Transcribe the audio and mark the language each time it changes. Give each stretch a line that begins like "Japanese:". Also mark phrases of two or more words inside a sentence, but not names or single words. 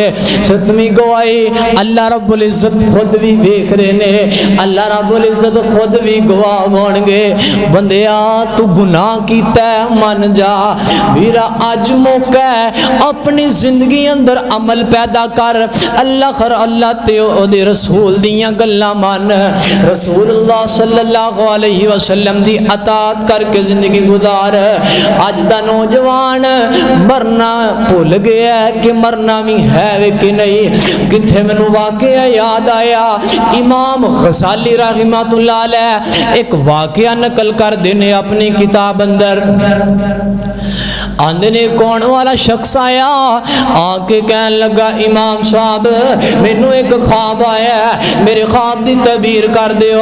Punjabi: ستویں گواہی اللہ رب العزت خود بھی دیکھ رہے نے, اللہ رب العزت خود بھی گواہ بن گے. بندیا تو گناہ کیتا ہے من جا. میرا اج موقع ہے اپنی زندگی اندر عمل پیدا کر. اللہ تے او دے رسول دیاں گلاں من, رسول اللہ
Arabic: صلی اللہ علیہ وسلم
Punjabi: دی اطاعت کر کے زندگی گزار. اج دا نوجوان مرنا بھول گیا ہے کہ مرنا بھی ہے کہ نہیں. کتھے مینوں واقعہ یاد آیا, امام غزالی
Arabic: رحمۃ اللہ علیہ
Punjabi: ایک واقعہ نقل کر دینے اپنی کتاب اندر. آندے نے کون والا شخص آیا, آ کے کہن لگا امام صاحب مینوں ایک خواب آیا ہے, میرے خواب دی تعبیر کر دیو.